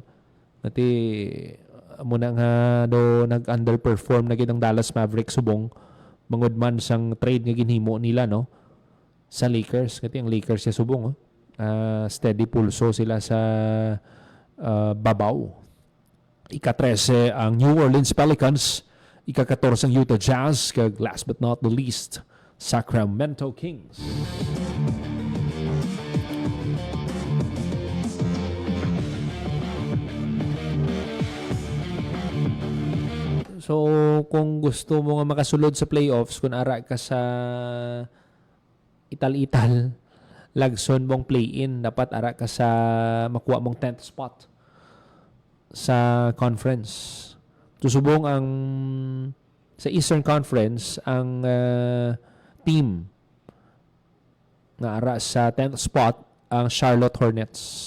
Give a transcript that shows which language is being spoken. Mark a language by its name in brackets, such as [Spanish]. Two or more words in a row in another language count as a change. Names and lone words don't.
[Hiligaynon] Nati muna nga do nag-underperform na gid ang Dallas Mavericks subong mangud man sang trade nga ginhimo nila no sa Lakers. Kasi ang Lakers siya subong. Steady pulso sila sa babaw. Ika-13 ang New Orleans Pelicans. Ika-14 ang Utah Jazz. Kag [English] last but not the least, [Hiligaynon] Sacramento Kings. So, kung gusto mo nga makasulod sa playoffs, kung ara ka sa ital-ital, lagson mong play-in, dapat ara ka sa makuha mong [English] 10th spot [Hiligaynon] sa conference. Susubong ang sa Eastern Conference, ang team nga ara sa [English] 10th spot [Hiligaynon] ang Charlotte Hornets.